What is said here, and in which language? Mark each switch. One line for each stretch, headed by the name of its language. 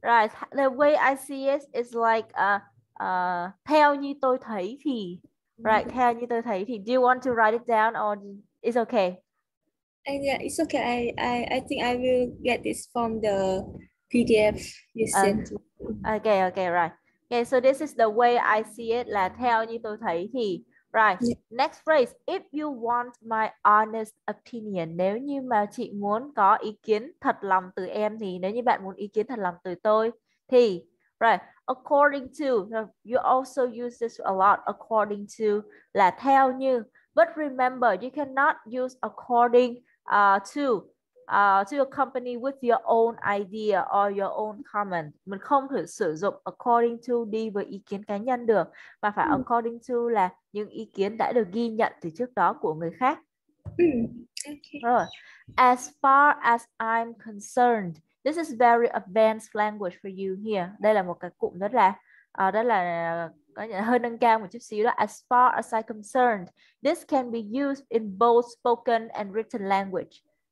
English: Right. The way I see it is like
Vietnamese: theo như tôi thấy thì.
English: Right.
Vietnamese: Theo như tôi thấy thì.
English: Do you want to write it down or it's okay? And yeah, it's okay. I think I will get this from the PDF you Uh, sent to me. okay, right. Okay, so this is the way I see it
Vietnamese: là theo như tôi thấy thì.
English: Right. Yeah. Next phrase. If you want my honest opinion.
Vietnamese: Nếu như mà chị muốn có ý kiến thật lòng từ em thì nếu như bạn muốn ý kiến thật lòng từ tôi thì right.
English: According to. You also use this a lot. According to
Vietnamese: là theo như.
English: But remember, you cannot use according to accompany with your own idea or your own comment.
Vietnamese: Mình không thể sử dụng
English: according to
Vietnamese: đi với ý kiến cá nhân được, mà phải according to là những ý kiến đã được ghi nhận từ trước đó của người khác.
English: Okay. Rồi. As far as I'm concerned, This is very advanced language for you here.
Vietnamese: Đây là một cái cụm rất là có nghĩa là hơi nâng cao một chút xíu đó.
English: As far as I'm concerned, this can be used in both spoken and written language.